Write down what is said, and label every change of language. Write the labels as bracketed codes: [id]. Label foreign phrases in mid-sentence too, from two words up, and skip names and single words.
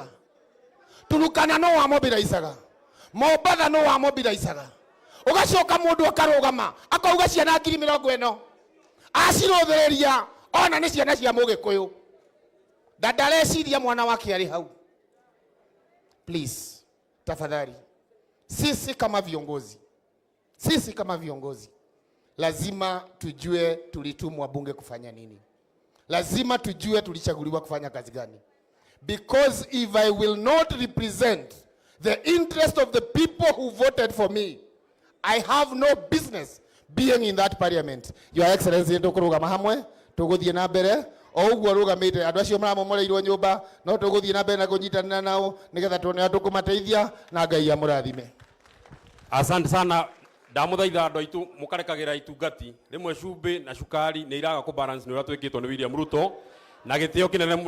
[ki] Turukana no wamobilizaga? Mombatha no wamobilizaga? Ugacoka mũndũ akarũgama akauga ciana 20,000 acirũthĩrĩria ona nĩ ciana cia Mũgĩkũyũ. Ndareciria mwana wake arĩ hau. [sw] Please, tafadhali, sisi kama viongozi lazima tujue tulitumwa bunge kufanya nini. Lazima tujue tulichaguliwa kufanya kazi gani. [en] Because if I will not represent the interest of the people who voted for me, I have no business being in that parliament. Your Excellency, [ki] tukurugama hamwe, tuguthie na mbere o uguo rugamite andu acio maramomoreirwo nyumba, no tuguthie na mbere na kunyitanira nao nigetha tuone tukumateithia na Ngai amurathime. [sw] Asante sana. [ki] Ndamuthaitha andu aitu mukarekagira itungati rimwe cumbi na cukari ni iraga ku balance ni uria twikitwo ni William Ruto na gitio kinene.